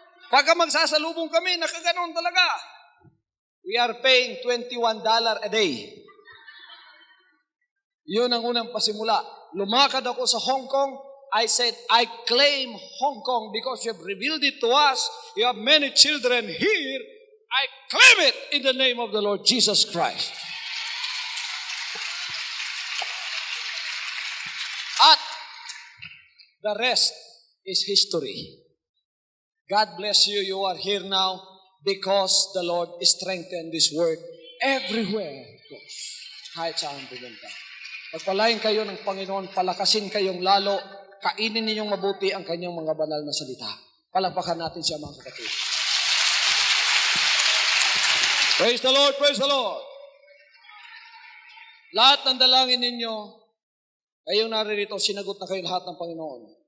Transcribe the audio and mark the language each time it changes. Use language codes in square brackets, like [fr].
[en] Pagka magsasalubong kami, nakaganon talaga. We are paying $21 a day. [tl] Yun ang unang pasimula. Lumakad ako sa Hong Kong. [en] I said, I claim Hong Kong because you have revealed it to us. You have many children here. I claim it in the name of the Lord Jesus Christ. At the rest is history. God bless you. You are here now because the Lord strengthened this word everywhere. [tl] Kahit saan pumunta. Pagpalain kayo ng Panginoon, palakasin kayong lalo, kainin ninyong mabuti ang kanyang mga banal na salita. Palakpakan natin siya mga kapatid. [en] Praise the Lord, praise the Lord. [tl] Lahat ng dalangin ninyo, kayong naririto, sinagot na kayo lahat ng Panginoon.